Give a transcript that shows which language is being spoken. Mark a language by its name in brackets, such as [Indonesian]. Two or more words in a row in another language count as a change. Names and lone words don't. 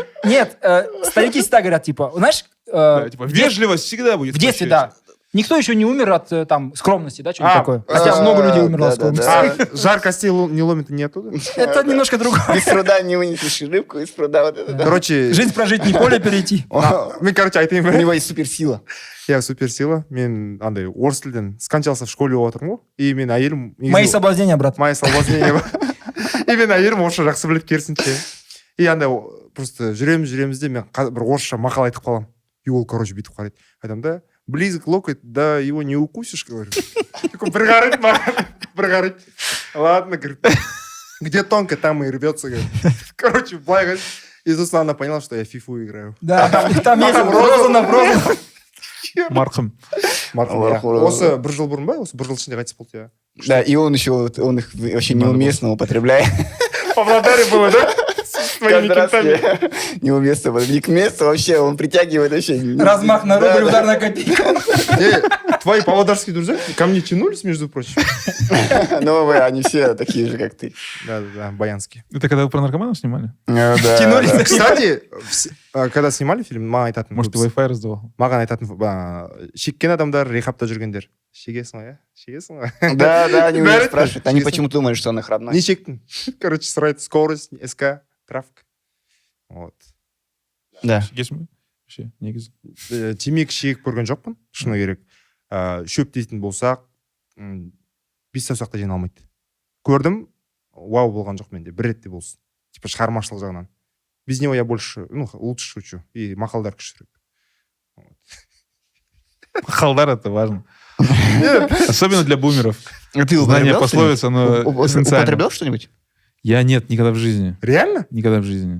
[Russian] Нет, старики всегда говорят, типа, знаешь, Да, типа, вежливость всегда будет. в детстве, почете. да. Никто еще не умер от там скромности, да, что-нибудь А, такое. Хотя много людей умерло от да, скромности. Жар костей не ломит не оттуда? Это немножко другое. Без труда не вынесешь рыбку, из пруда вот это. да. Короче, Жизнь прожить, не поле перейти. [Kazakh] мен, короче, айтайын [Russian] У [Kazakh] ба. [Russian] него есть суперсила. [Kazakh] Иә, суперсила. Мен андай орыс тілден [Russian] скончался в школе [Kazakh] болып отырмын ғой. И мен әйелім... [Russian] Мои соблазнения, брат. Мои соблазнения ба. [Kazakh] И мен әйелім орысша жақсы біледі керісінше. И андай просто жүреміз де мен бір орысша мақал айтып қаламын. И ол, короче, бүйтіп қарайды. Айтамын да, [Russian] близок локоть, да его не укусишь, говорю. Такой, [Kazakh] бір қарайды маған, бір қарайды. [Russian] Ладно, говорит. Где тонко, там и рвется, говорит. Короче, былай говорит. И сосын она поняла, что я фифу играю. Да, там есть роза. [Kazakh] Марқым. Осы бір жыл бұрын ба? Осы бір жыл ішінде қайтыс болды, иә. [Russian] Да, и он их вообще Надо неуместно употребляет. В Павлодаре было, да? С твоими Каждый раз кентами. неуместно. Не к месту вообще, он притягивает вообще. Размах на Да, рубль, да. удар на копейку. Твои павлодарские друзья ко мне тянулись, между прочим. Ну, они все такие же, как ты. Да, баянские. Это когда вы про наркоманов снимали? Тянулись. Да. Кстати, когда снимали фильм, [Kazakh] маған айтатын [Russian] Может, ты [Kazakh] көбісі. [Russian] Wi-Fi раздавал? [Kazakh] Маған айтатын шеккен адамдар рехабта жүргендер. Шегесің ғой, иә? Шегесің ғой? [Russian] Да, они у [Kazakh] Бәрі [Russian] них спрашивают. Они честно. почему-то думают, что он их родной. [Kazakh] Не шектің? Короче, сұрайды, скорость, СК, трафик. [Russian] Вот. Да. [Kazakh] Шегесің бе? Вообще, негізі. Темекі шегіп көрген жоқпын, шыны керек. Шөп дейтін болсақ, 5 саусақты жеңе алмайды. Көрдім, вау болған жоқ менде, бір ретте болсын. Типа шығармашылық жағынан. [Russian] Без него я больше, лучше шучу. [Kazakh] И мақалдар күшірек. [Russian] Халдар это важно. Особенно для бумеров. А ты Знание употреблял пословиц, оно эссенциально. Употреблял что-нибудь? Я нет, никогда в жизни. Реально? Никогда в жизни.